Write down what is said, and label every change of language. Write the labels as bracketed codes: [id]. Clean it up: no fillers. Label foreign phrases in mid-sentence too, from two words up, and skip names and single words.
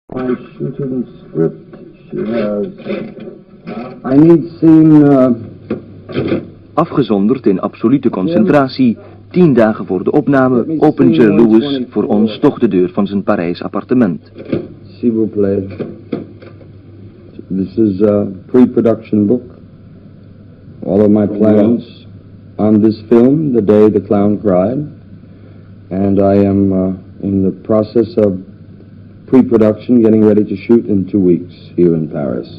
[en] My shooting script, she has... I need scene... [nl] Afgezonderd in absolute concentratie, 10 dagen voor de opname, opent Jerry Lewis voor ons toch de deur van zijn Parijs appartement. [fr] S'il vous plaît. [en] This is a pre-production book. All of my plans on this film, The Day the Clown Cried. And I am in the process of pre-production, getting ready to shoot in 2 weeks here in Paris.